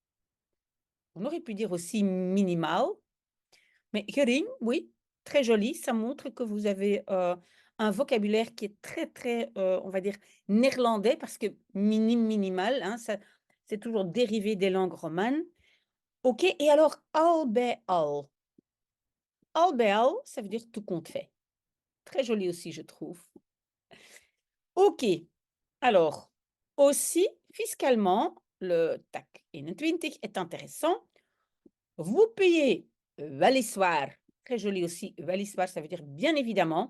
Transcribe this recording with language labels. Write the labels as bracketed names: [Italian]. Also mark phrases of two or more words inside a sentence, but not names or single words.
[French] On aurait pu dire aussi minimal. Mais gering, oui, très joli. Ça montre que vous avez un vocabulaire qui est très, très, on va dire, néerlandais, parce que minime, minimal, hein, c'est toujours dérivé des langues romanes. OK, et alors, [Dutch] al bij al. Al bij al, [French] ça veut dire tout compte fait. Très joli aussi, je trouve. OK, alors, aussi, fiscalement, le TAC 21 est intéressant. Vous payez weliswaar, très joli aussi, weliswaar, ça veut dire bien évidemment.